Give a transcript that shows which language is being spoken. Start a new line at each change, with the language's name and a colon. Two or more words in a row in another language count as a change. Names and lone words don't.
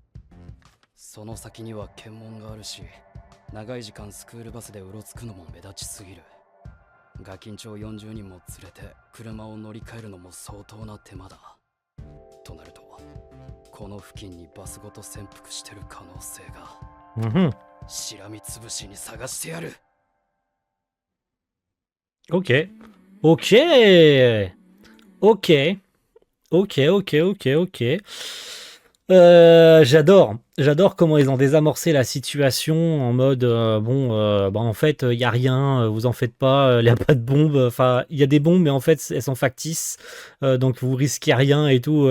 Japanese: その先には検問があるし、長い時間スクールバスでうろつくのも目立ちすぎる。ガキンチョ40人も連れて車を乗り換えるのも相当な手間だ。となると、この付近にバスごと潜伏してる可能性が。しらみつぶしに探してやる。
French: Ok. Ok. Ok. Ok, ok, ok, ok. J'adore comment ils ont désamorcé la situation en mode bah en fait il y a rien, vous en faites pas, il y a pas de bombes, enfin il y a des bombes mais en fait elles sont factices, donc vous risquez rien et tout.